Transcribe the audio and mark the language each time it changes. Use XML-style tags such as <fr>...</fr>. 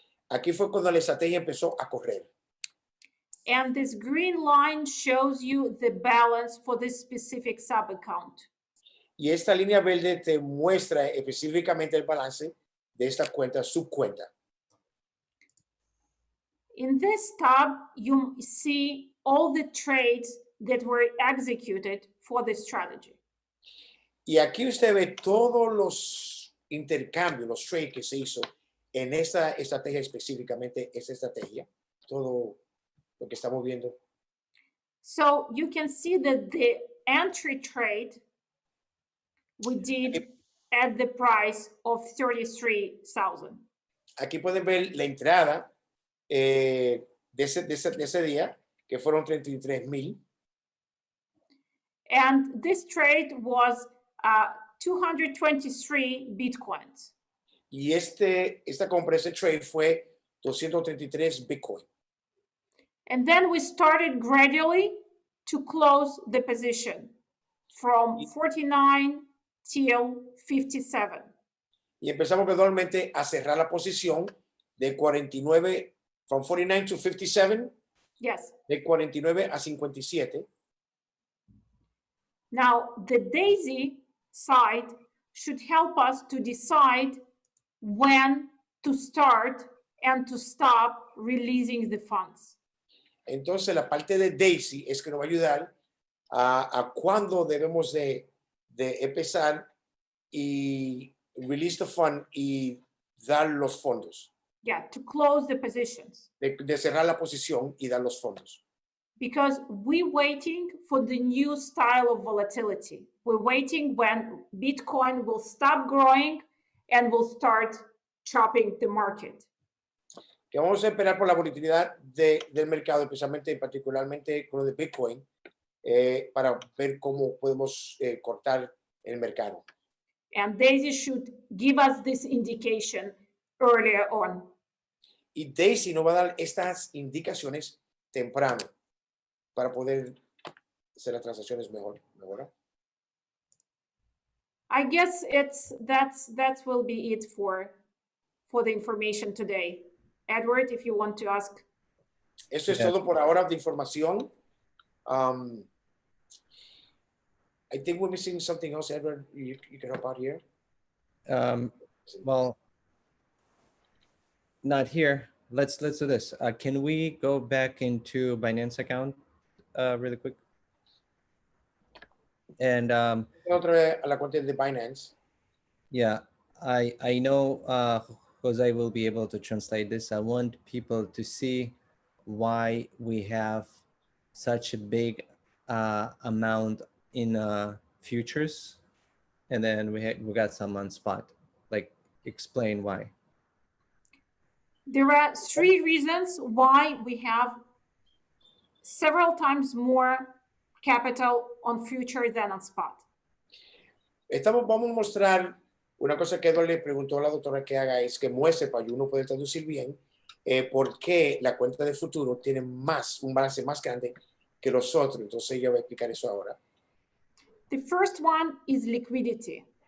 <es>Aquí fue cuando la estrategia empezó a correr.</es> <en>And this green line shows you the balance for this specific sub-account.</en> <es>Y esta línea verde te muestra específicamente el balance de esta cuenta, subcuenta.</es> <en>In this tab, you see all the trades that were executed for this strategy.</en> <es>Y aquí usted ve todos los intercambios, los trades que se hizo en esta estrategia, específicamente esta estrategia, todo lo que estamos viendo.</es> <en>So you can see that the entry trade we did at the price of 33,000.</en> <es>Aquí pueden ver la entrada de ese día, que fueron 33,000.</es> <en>And this trade was 223 Bitcoins.</en> <es>Y esta compra, ese trade fue 233 Bitcoin.</es> <en>And then we started gradually to close the position from 49 till 57.</en> <es>Y empezamos gradualmente a cerrar la posición de 49,</es> <en>from 49 to 57. Yes.</en> <es>De 49 a 57.</es> <en>Now, the DAISY side should help us to decide when to start and to stop releasing the funds.</en> <es>Entonces, la parte de Daisy es que nos va a ayudar a cuándo debemos de empezar y</es> <en>release the fund</en> <es>y dar los fondos.</es> <en>Yeah, to close the positions.</en> <es>De cerrar la posición y dar los fondos.</es> <en>Because we're waiting for the new style of volatility. We're waiting when Bitcoin will stop growing and will start chopping the market.</en> <es>Que vamos a esperar por la volatilidad del mercado, especialmente, particularmente con lo de Bitcoin, para ver cómo podemos cortar el mercado.</es> <en>And Daisy should give us this indication earlier on.</en> <es>Y Daisy nos va a dar estas indicaciones temprano para poder hacer las transacciones mejor.</es> <en>I guess that will be it for the information today. Edward, if you want to ask.</en> <es>Eso es todo por ahora de información.</es> <en>I think we're missing something else, Edward. You can help out here. Well, not here. Let's do this. Can we go back into Binance account really quick? And</en> <es>Otra vez a la cuenta de Binance.</es> <en>yeah, I know Jose will be able to translate this. I want people to see why we have such a big amount in futures, and then we got some on spot. Like, explain why. There are 3 reasons why we have several times more capital on future than on spot.</en> <es>Vamos a mostrar una cosa que Edward le preguntó a la doctora que haga, es que muestre para uno poder traducir bien por qué la cuenta de futuro tiene un balance más grande que los otros. Entonces yo voy a explicar eso ahora.</es> <en>The first one is liquidity.</en>